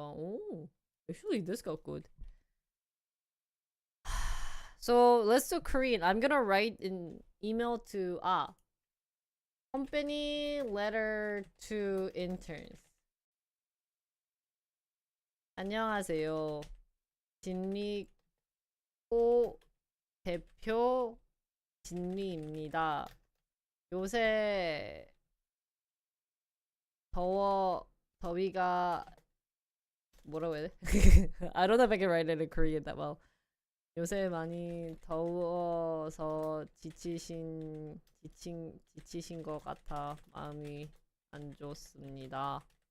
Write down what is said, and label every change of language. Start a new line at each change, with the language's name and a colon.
English: 오, actually this got good. So let's do Korean. I'm gonna write an email to company letter to interns.
Korean: 안녕하세요. 진리고 대표 진리입니다. 요새 더위가 뭐라고 해야 돼?
English: I don't know if I can write it in Korean that well.
Korean: 요새 많이 더워서 지치신 것 같아 마음이 안 좋습니다.